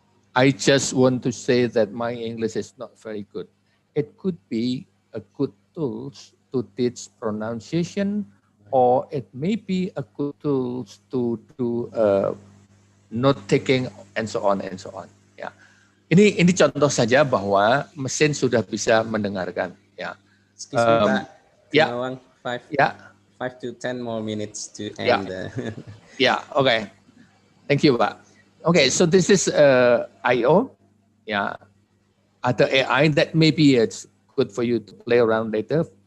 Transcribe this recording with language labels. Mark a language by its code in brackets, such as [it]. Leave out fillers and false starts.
[en] I just want to say that my English is not very good. It could be a good tool to teach pronunciation, or it may be a good tool to do note taking and so on and so on. [id] Ya, ini contoh saja bahwa mesin sudah bisa mendengarkan. Ya. [en] Excuse me, Pak. [id] Ya. [en] Gumawang, 5 to 10 more minutes to end. Yeah. Okay. Thank you, Pak. Okay, so this is I/O. Yeah, other AI that maybe it's good for you to play around later.